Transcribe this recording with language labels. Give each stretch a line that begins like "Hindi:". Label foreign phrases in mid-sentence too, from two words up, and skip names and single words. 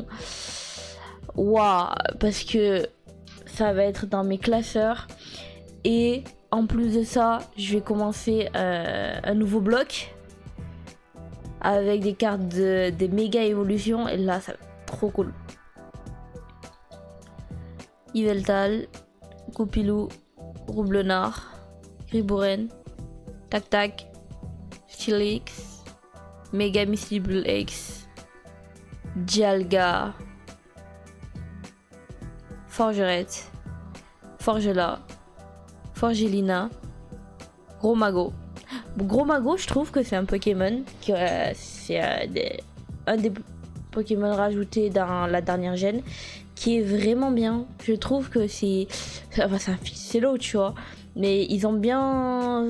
French: Waouh, parce que ça va être dans mes classeurs. Et en plus de ça, je vais commencer un nouveau bloc avec des cartes des Méga Évolutions. Et là, ça va être trop cool. Yveltal, Goupilou, Roublenard, Gribouren, Tac Tac, Steelix, Mega Miscible X, Dialga, Forgerette, Forgela, Forgelina, Gros Mago. Gros Mago, je trouve que c'est un Pokémon qui c'est un des Pokémon rajoutés dans la dernière gène qui est vraiment bien. Je trouve que c'est un ficello, tu vois. Mais ils ont bien...